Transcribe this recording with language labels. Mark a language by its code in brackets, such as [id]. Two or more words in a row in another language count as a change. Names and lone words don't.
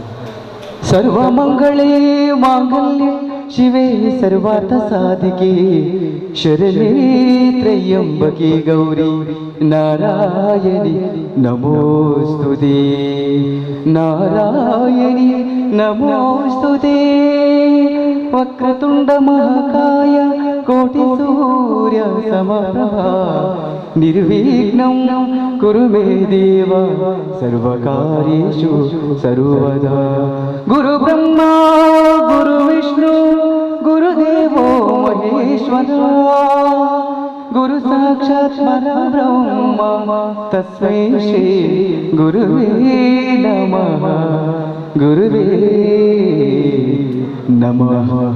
[sa] ಸರ್ವಮಂಗಳೇ ಮಾಂಗಲ್ಯೆ ಶಿವೆ ಸರ್ವಾರ್ಥ ಸಾಧಿಕೆ ಶರಣೇ ತ್ರಯಂಬಕೆ ಗೌರಿ ನಾರಾಯಣಿ ನಮೋಸ್ತುತೆ ನಾರಾಯಣಿ ನಮೋಸ್ತುತೆ. ವಕ್ರತುಂಡ ಮಹಾಕಾಯ ಕೋಟಿ ಸೂರ್ಯ ಸಮಪ್ರಭಾ ನಿರ್ವಿಘ್ನಂ ಕುರು ಮೇ ದೇವ ಸರ್ವಕಾರ್ಯೇಷು ಸರ್ವದಾ. ಗುರು ಬ್ರಹ್ಮ ಗುರು ವಿಷ್ಣು ಗುರುದೇವೋ ಮಹೇಶ್ವರ ಗುರು ಸಾಕ್ಷಾತ್ ಪರಬ್ರಹ್ಮ ತಸ್ಮೈ ಶ್ರೀ ಗುರುವೇ ನಮಃ ಗುರುವೇ ನಮಃ.